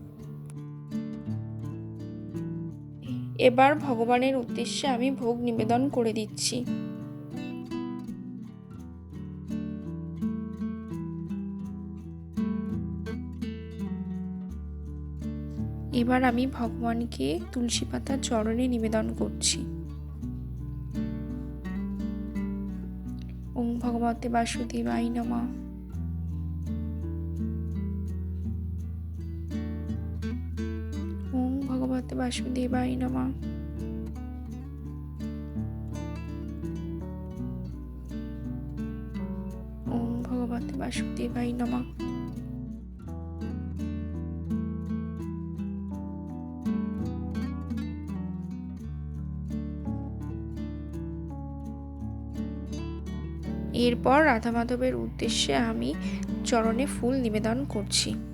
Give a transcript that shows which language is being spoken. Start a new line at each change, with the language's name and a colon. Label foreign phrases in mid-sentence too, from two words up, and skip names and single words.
Bangla: এবার ভগবানের উদ্দেশ্যে আমি ভোগ নিবেদন করে দিচ্ছি। এবার আমি ভগবানকে তুলসী পাতার চরণে নিবেদন করছি।
Sanskrit: ওম ভগবতে বাসুদেবায় নমঃ। ওম ভগবতে বাসুদেবায় নমঃ। ওম ভগবতে বাসুদেবায় নমঃ।
Bangla: এরপর রাধা মাধবের উদ্দেশ্যে আমি চরণে ফুল নিবেদন করছি।